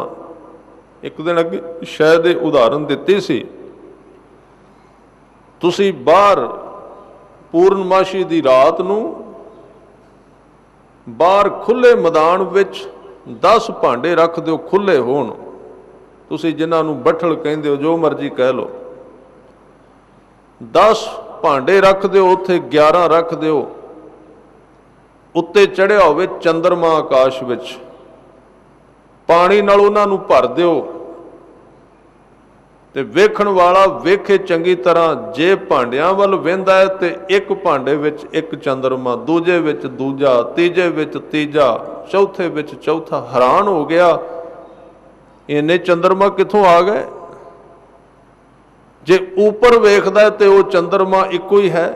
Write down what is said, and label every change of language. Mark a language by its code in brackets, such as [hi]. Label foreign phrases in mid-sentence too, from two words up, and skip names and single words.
[pa] ਇੱਕ ਦਿਨ ਅੱਗੇ ਸ਼ਾਇਦ ਉਦਾਹਰਣ ਦਿੱਤੀ ਸੀ, ਤੁਸੀਂ ਬਾਹਰ ਪੂਰਨਮਾਸ਼ੀ ਦੀ ਰਾਤ ਨੂੰ ਬਾਹਰ ਖੁੱਲ੍ਹੇ ਮੈਦਾਨ ਵਿੱਚ 10 ਭਾਂਡੇ ਰੱਖ ਦਿਓ, ਖੁੱਲ੍ਹੇ ਹੋਣ, ਤੁਸੀਂ ਜਿਨ੍ਹਾਂ ਨੂੰ ਬਠਲ ਕਹਿੰਦੇ ਹੋ, ਜੋ ਮਰਜ਼ੀ ਕਹਿ ਲਓ, 10 ਭਾਂਡੇ ਰੱਖ ਦਿਓ, ਉੱਥੇ 11 ਰੱਖ ਦਿਓ, ਉੱਤੇ ਚੜ੍ਹਿਆ ਹੋਵੇ ਚੰਦਰਮਾ ਆਕਾਸ਼ ਵਿੱਚ, ਪਾਣੀ ਨਾਲ ਉਨ੍ਹਾਂ ਨੂੰ ਭਰ ਦਿਓ, ਤੇ ਵੇਖਣ ਵਾਲਾ ਵੇਖੇ ਚੰਗੀ ਤਰ੍ਹਾਂ। ਜੇ ਭਾਂਡਿਆਂ ਵੱਲ ਵੇਂਦਾ ਹੈ ਤੇ ਇੱਕ ਭਾਂਡੇ ਵਿੱਚ ਇੱਕ ਚੰਦਰਮਾ, ਦੂਜੇ ਵਿੱਚ ਦੂਜਾ, ਤੀਜੇ ਵਿੱਚ ਤੀਜਾ, ਚੌਥੇ ਵਿੱਚ ਚੌਥਾ। ਹੈਰਾਨ ਹੋ ਗਿਆ, ਇੰਨੇ ਚੰਦਰਮਾ ਕਿੱਥੋਂ ਆ ਗਏ? ਜੇ ਉੱਪਰ ਵੇਖਦਾ ਤੇ ਉਹ ਚੰਦਰਮਾ ਇੱਕੋ ਹੀ ਹੈ।